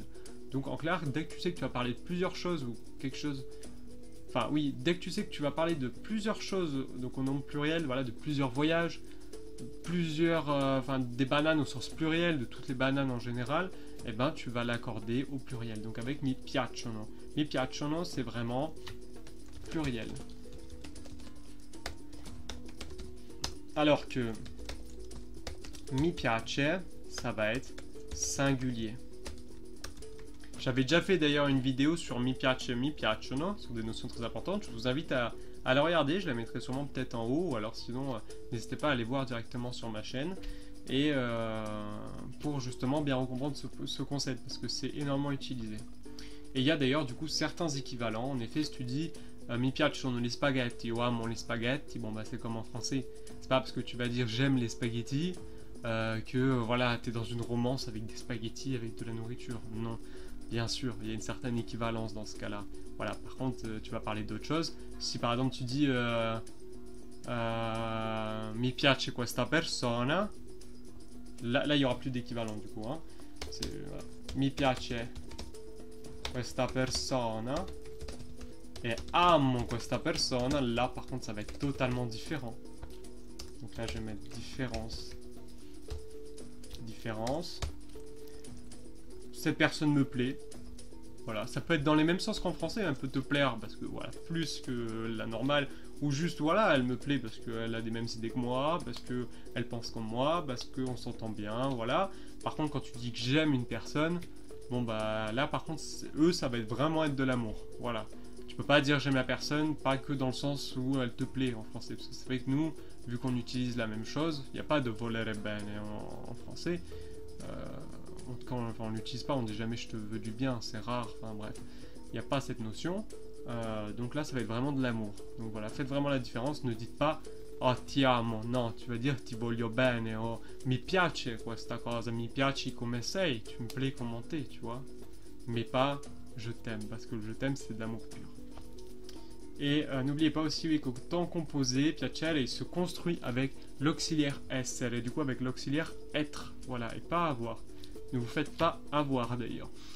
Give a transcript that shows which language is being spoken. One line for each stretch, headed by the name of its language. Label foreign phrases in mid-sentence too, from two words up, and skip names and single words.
French: Donc en clair, dès que tu sais que tu vas parler de plusieurs choses, ou quelque chose... Enfin oui, dès que tu sais que tu vas parler de plusieurs choses, donc au nombre pluriel, voilà, de plusieurs voyages, des bananes au sens pluriel, de toutes les bananes en général, eh ben tu vas l'accorder au pluriel. Donc avec
Italian: mi piacciono. Mi piacciono,
French: c'est vraiment pluriel. Alors que
Italian: mi piace,
French: ça va être singulier. J'avais déjà fait d'ailleurs une vidéo sur
Italian: mi piace, mi piacciono,
French: sur des notions très importantes. Je vous invite à la regarder, je la mettrai sûrement peut-être en haut, ou alors sinon, n'hésitez pas à aller voir directement sur ma chaîne. Et pour justement bien comprendre ce concept, parce que c'est énormément utilisé. Et il y a d'ailleurs du coup certains équivalents. En effet, si tu dis
Italian: mi piacciono gli spaghetti
French: ou
Italian: amo gli spaghetti,
French: bon bah c'est comme en français. C'est pas parce que tu vas dire j'aime les spaghettis que voilà, t'es dans une romance avec des spaghettis, avec de la nourriture. Non. Bien sûr, il y a une certaine équivalence dans ce cas-là. Voilà, par contre, tu vas parler d'autre chose. Si par exemple tu dis
Italian: mi piace questa persona,
French: là il n'y aura plus d'équivalent du coup. Hein. Voilà.
Italian: Mi piace questa persona et amo questa persona,
French: là par contre ça va être totalement différent. Donc là je vais mettre différence. Différence. Cette personne me plaît. Voilà, ça peut être dans les mêmes sens qu'en français, elle peut te plaire parce que voilà, plus que la normale, ou juste voilà, elle me plaît parce qu'elle a des mêmes idées que moi, parce qu'elle pense comme moi, parce qu'on s'entend bien, voilà. Par contre, quand tu dis que j'aime une personne, bon bah là par contre, eux, ça va vraiment être de l'amour, voilà. Tu peux pas dire j'aime la personne, pas que dans le sens où elle te plaît en français, parce que c'est vrai que nous, vu qu'on utilise la même chose, il n'y a pas de
Italian: volere bene
French: en français. En tout cas, on l'utilise pas, on dit jamais je te veux du bien, c'est rare, enfin bref, il n'y a pas cette notion, donc là ça va être vraiment de l'amour. Donc voilà, faites vraiment la différence, ne dites pas
Italian: oh ti amo,
French: non, tu vas dire
Italian: ti voglio bene, oh mi piace questa cosa, mi piaci come sei,
French: tu me plais comment t'es, tu vois, mais pas je t'aime, parce que le je t'aime c'est de l'amour pur. Et n'oubliez pas aussi oui, qu'au temps composé, piacere il se construit avec l'auxiliaire essere, et du coup avec l'auxiliaire être, voilà, et pas avoir. Ne vous faites pas avoir d'ailleurs.